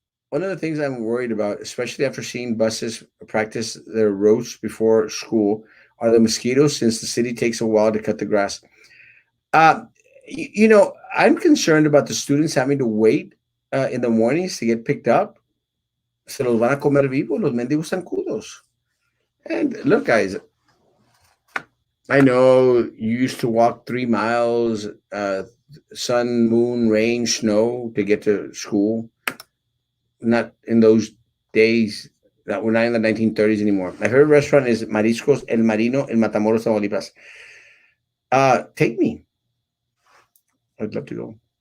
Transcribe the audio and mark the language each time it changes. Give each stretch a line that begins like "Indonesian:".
English: One of the things I'm worried about, especially after seeing buses practice their routes before school, are the mosquitoes, since the city takes a while to cut the grass. Uh, I'm concerned about the students having to wait in the mornings to get picked up.
Spanish: Se los van a comer vivos, los mendigos zancudos.
English: And look, guys, I know you used to walk 3 miles, sun, moon, rain, snow to get to school. Not in those days. That we're not in the 1930s anymore. My favorite restaurant is Mariscos El Marino in Matamoros, Tamaulipas. Take me. I'd love to go.